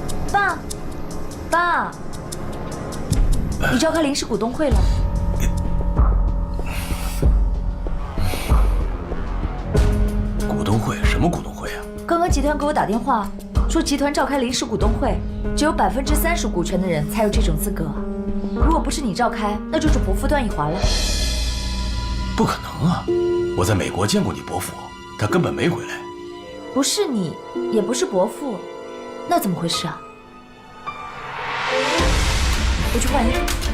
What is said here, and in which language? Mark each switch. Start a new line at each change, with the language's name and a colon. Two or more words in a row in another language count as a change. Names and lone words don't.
Chinese: 爸，你召開臨時股東會了。股東會？什麼股東會啊？刚剛集團給我打電話，說集團召開臨時股東會，只有30%股權的人才有這種資格。如果不是你召開，那就是伯父段奕華了。不可能啊！我在美國見過你伯父，他根本沒回来。不是你，也不是伯父，那怎麼回事啊？我去換衣服。